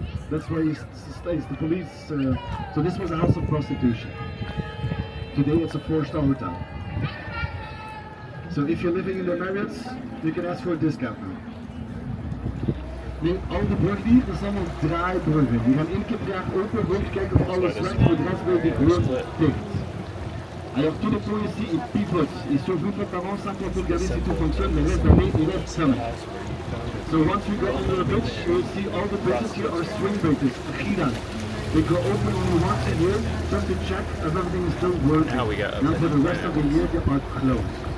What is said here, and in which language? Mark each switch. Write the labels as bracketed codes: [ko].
[en] That's why he stays. The police. So this was a house of prostitution. Today it's a 4-star hotel. So if you're living in the Marriotts, you can ask for a discount now. [nl] Nu, al de bruggen die, dat zijn allemaal draaibruggen. Die gaan één keer per jaar open, rond kijken of alles werkt, voor de rest wil die gewoon dicht. [fr] Alors tout le temps ici, il pivote. Il s'ouvre une fois par an, simple pour regarder si tout fonctionne, mais reste d'année, il reste seul. [en] So once we go under the bridge, you'll see all the bridges here are swing bridges, giras. They go open only once a year, just to check if everything is still working. Now for the rest of the year, they are closed.